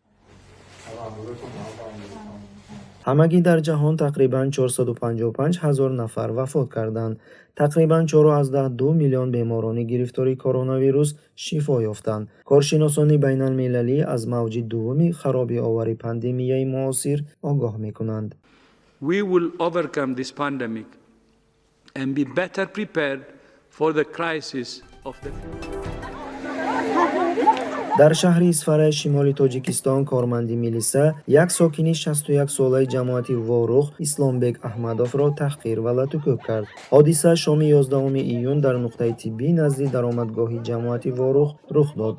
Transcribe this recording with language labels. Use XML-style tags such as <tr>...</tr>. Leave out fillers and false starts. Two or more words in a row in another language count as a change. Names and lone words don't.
<tg>ҳамагӣ дар ҷаҳон тақрибан 455 000 нафар вафот карданд. тақрибан 4.2 миллион беморони гирифтори коронавирус шифо ёфтанд. коршиносони байналмилалӣ аз мавҷи дуввуми харобиовари пандемияи муосир огоҳ мекунанд.</tg> <en>We will overcome this pandemic and be better prepared for the crisis of the future.</en> <tg>дар шаҳри Исфараи шимоли Тоҷикистон корманди милиса як сокини 61 солаи ҷамоати Ворух Исломбек Аҳмадовро таҳқир ва латукӯб кард. ҳодиса шоми 11 июн дар нуқтаи тиббӣ назди даромадгоҳи ҷамоати Ворух рух дод.</tg>